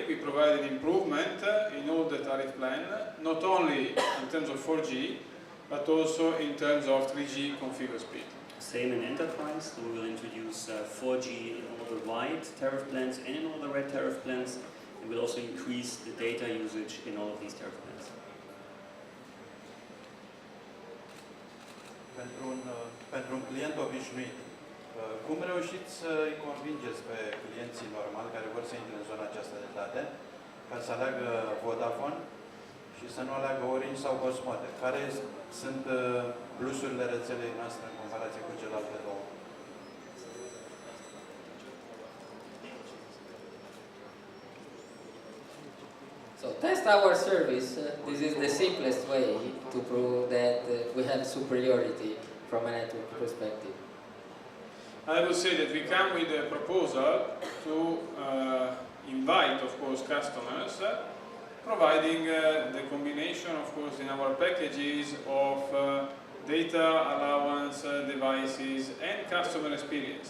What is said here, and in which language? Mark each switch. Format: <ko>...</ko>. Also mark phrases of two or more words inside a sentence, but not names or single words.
<en>We provide an improvement in all the tariff plan, not only in terms of 4G, but also in terms of 3G configure speed. Same in enterprise, so we will introduce 4G in all the white tariff plans and in all the red tariff plans, and we'll also increase the data usage in all of these tariff plans.</en> <ro>Pentru un client obișnuit, cum reușiți să-i convingeți pe clienții normali care vor să intre în zona aceasta de date ca să aleagă Vodafone și să nu aleagă Orange sau Cosmote? Care sunt plusurile rețelei noastre în comparație cu celelalte două?</ro> <en>So test our service. This is the simplest way to prove that we have superiority from a network perspective. I would say that we come with a proposal to invite, of course, customers, providing the combination, of course, in our packages of data allowance, devices, and customer experience.</en>